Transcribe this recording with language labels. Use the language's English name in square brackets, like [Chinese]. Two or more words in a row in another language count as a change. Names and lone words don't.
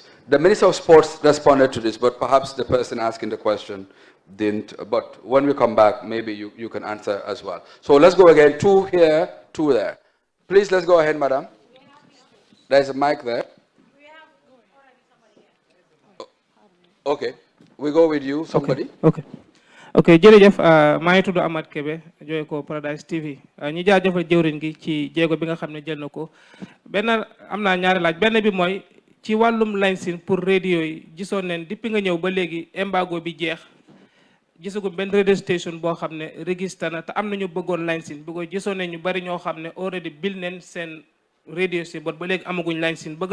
[English] The Minister of Sports responded to this, but perhaps the person asking the question didn't. But when we come back, maybe you can answer as well. So let's go again. 2 here, 2 there. Please, let's go ahead, madam. There's a mic there. Okay. We go with you, somebody. [Wolof] Okay, jërëjëf maa ngi tudd Amath Kebe jóge ko Paradise TV ñi jaajëfal jëwriñ gi ci jéego bi nga xam ne jël na ko benn am naa ñaari laaj benn bi mooy ci wàllum [French] licence pour radio [Wolof] yi gisoon neen depuis nga ñëw ba léegi embargo bi jeex gisagum benn [English] radio station [Wolof] boo xam ne registré na te am nañu bëggoon licence bi ko gisoon ne ñu bari ñoo xam ne already bil neen seen radio si bot ba léegi amaguñ licence bëgg